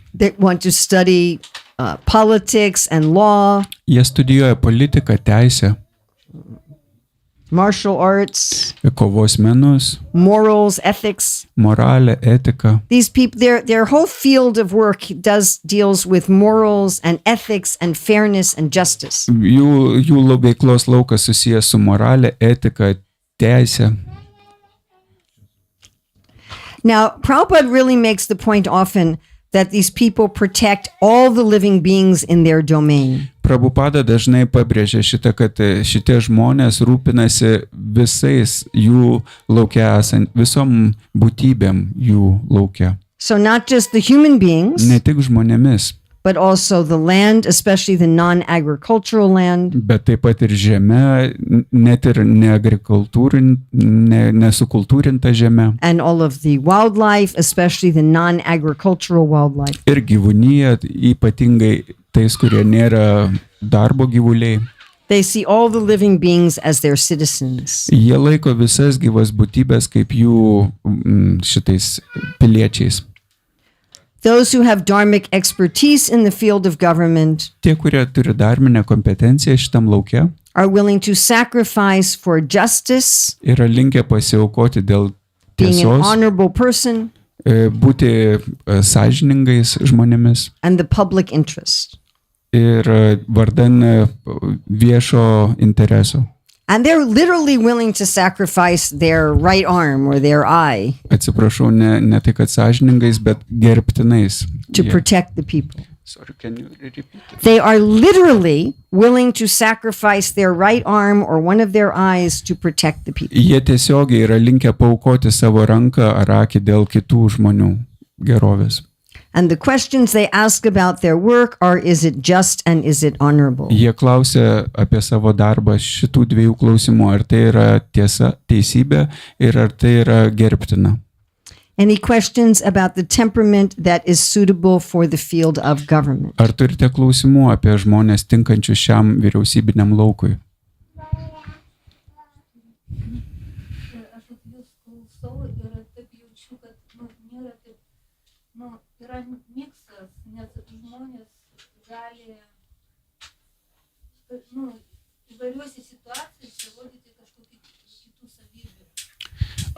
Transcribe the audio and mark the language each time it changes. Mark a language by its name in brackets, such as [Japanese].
[English] They want to study politics and law. [Lithuanian] Jie studijuoja politiką, teisę, [English] martial arts, [Lithuanian] kovos menus, [English] morals, ethics. [Lithuanian] Moralę, etiką. [English] These people, their whole field of work deals with morals and ethics and fairness and justice. [Lithuanian] Jų veiklos laukas susijęs su moralė, etika, teisė. [English] Now, Prabhupada really makes the point often that these people protect all the living beings in their domain. [Lithuanian] Prabhupada dažnai pabrėžia šitą, kad šitie žmonės rūpinasi visais jų laukia esant, visom būtybėm jų laukia. [English] So not just the human beings, [Lithuanian] Ne tik žmonėmis, [English] but also the land, especially the non-agricultural land, [Lithuanian] bet taip pat ir žemė, net ir nesukultūrinta žemė. [English] and all of the wildlife, especially the non-agricultural wildlife. [Lithuanian] Ir gyvūnija, ypatingai tais, kurie nėra darbo gyvuliai. [English] They see all the living beings as their citizens. [Lithuanian] Jie laiko visas gyvas būtybės kaip jų šitais piliečiais. [English] Those who have dharmic expertise in the field of government [Lithuanian] Tie, kurie turi dharminę kompetenciją šitam lauke, [English] are willing to sacrifice for justice, [Lithuanian] yra linkę pasiaukoti dėl [English] being an [Lithuanian] tiesos, [English] honorable person, [Lithuanian] būti sąžiningais žmonėmis [English] and the public interest. [Lithuanian] ir vardan viešo intereso. [English] And they're literally willing to sacrifice their right arm or their eye [Lithuanian] Atsiprašau, ne tai, kad sąžiningais, bet gerbtinais. [English] to protect the people. Sorry, can you repeat it? They are literally willing to sacrifice their right arm or one of their eyes to protect the people. [Lithuanian] Jie tiesiogiai yra linkę paaukoti savo ranką ar akį dėl kitų žmonių gerovės. [English] And the questions they ask about their work are, is it just and is it honorable? [Lithuanian] Jie klausia apie savo darbą šitų dviejų klausimų, ar tai yra tiesa, teisybė ir ar tai yra gerbtina. [English] Any questions about the temperament that is suitable for the field of government? [Lithuanian] Ar turite klausimų apie žmonės tinkančius šiam vyriausybiniam laukui? Aš jūs klausau ir taip jaučiu, kad nėra taip, yra miksas, nes žmonės gali įvairiuose situacijose rodyti kažkokių kitų savybių.